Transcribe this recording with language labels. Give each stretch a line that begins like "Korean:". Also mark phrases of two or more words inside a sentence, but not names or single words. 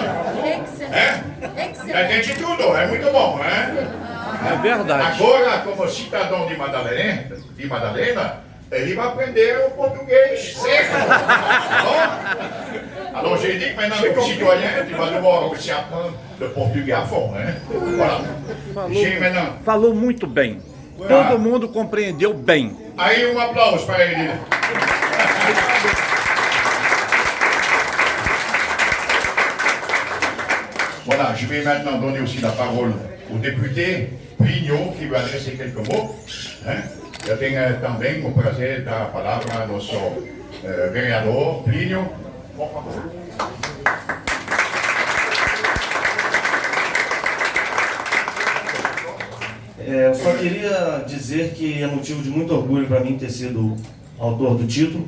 Portuguese: Hein? Excelente. Entendi tudo, é muito bom, hein? É verdade. Agora, como cidadão de Madalena, ele vai aprender o português certo.
French: Alors, j'ai dit que maintenant, comme citoyen, tu vas devoir aussi apprendre le portugais à fond, hein? Voilà. J'ai maintenant.
Portuguese: Falou muito bem. Todo mundo compreendeu bem. Aí, um aplauso para ele.
French: Voilà, je vais maintenant donner aussi la parole au député Plinio, qui va adresser quelques mots. Hein?
Portuguese: Eu tenho também o prazer de dar a palavra ao nosso vereador Plinio. Por favor. Eu só queria dizer que é motivo de muito orgulho para mim ter sido autor do título.